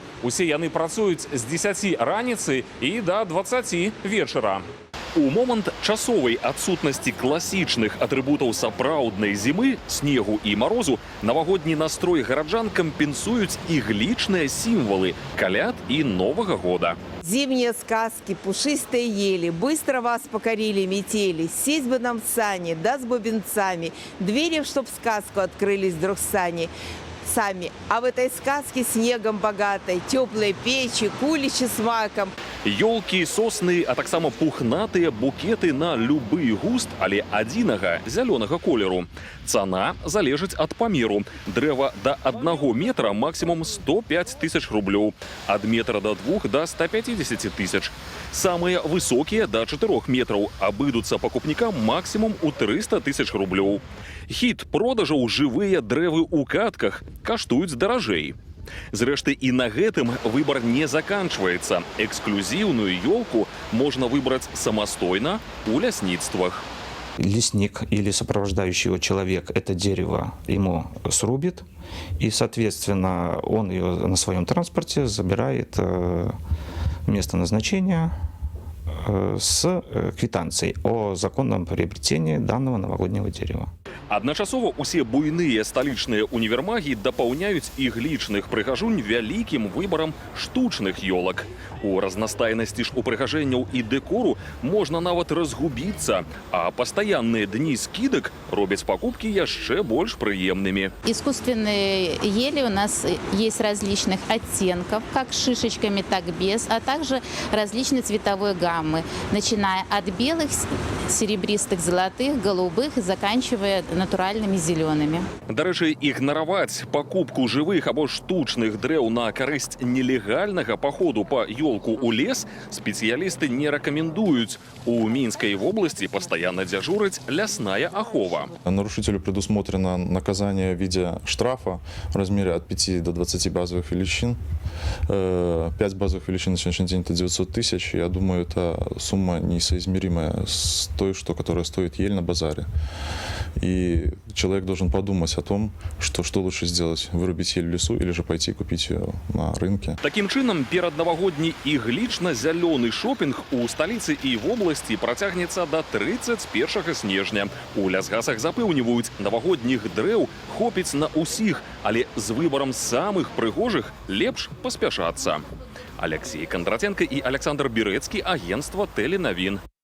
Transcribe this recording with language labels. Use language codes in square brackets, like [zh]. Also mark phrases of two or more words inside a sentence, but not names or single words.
[be] Усе яны працуюць з 10 раніцы і да 20 вечара. У момант часовай адсутнасці класічных атрыбутаў сапраўднай зімы, снегу і марозу, навагодні настрой гараджан кампенсуюць іглічныя сімвалы каляд і Новага года. [ru] Зимние сказки, пушистые ели, быстро вас покорили метели, сесть бы нам в сани, да с бубенцами, двери, чтоб сказку открылись вдруг сами. А в этой сказке снегом богатой, теплые печи, куличи с маком. [be] Ёлкі, сосны, а таксама пухнатыя букеты на любы густ, але адзінага зялёнага колеру. Цана залежыць ад памеру. Дрэва да 1 метра максімум 105 тысяч рублёў, ад метра до 2 до 150 тысяч. Самыя высокія да 4 метраў абыдуцца пакупнікам максімум у 300 тысяч рублёў. Хіт продажаў жывыя дрэвы ў катках каштуюць даражэй. Зрэшты, і на гэтым выбор не заканчваецца. Эксклюзіўную ёлку можна выбраць самастойна у лясніцтвах. [ru] Лесник или сопровождающий его человек это дерево ему срубит, и, соответственно, он ее на своем транспорте забирает в место назначения с квитанцией о законном приобретении данного новогоднего дерева. [be] Адначасова усе буйныя сталічныя універмагі дапаўняюць іглічных прыгажунь вялікім выбарам штучных ёлак. У разнастайнасці ж упрыгажэнняў і дэкору можна нават разгубіцца, а пастаянныя дні скидак робяць пакупкі яшчэ больш прыемнымі. [ru] Искусственные ели у нас есть различных оттенков, как с шишечками, так без, а также различной цветовой гаммы, начиная от белых, серебристых, золотых, голубых, заканчивая натуральными зелеными. [be] Дарэчы, ігнараваць пакупку жывых або штучных дрэў на карысць нелегальнага паходу па ёлку ў лес спецыялісты не рэкамендуюць. У Мінскай вобласці пастаянна дзяжурыць лясная ахова. [ru] Нарушителю предусмотрено наказание в виде штрафа в размере от 5 до 20 базовых величин. 5 базовых величин на сегодняшний день это 900 тысяч. Я думаю, это сумма несоизмеримая с той, которая стоит ель на базаре. И человек должен подумать о том, что лучше сделать, вырубить ель в лесу или же пойти купить ее на рынке. [be] Таким чынам, пераднавагодні іглічна-зялёны шопінг у сталіцы і вобласці працягнецца да 31 снежня. У лясгасах запэўніваюць, навагодніх дрэў хопіць на ўсіх, але з выбарам самых прыгожых лепш паспяшацца. Алексей Кондратенко і Александр Бірэцкі, агентство Теленавін.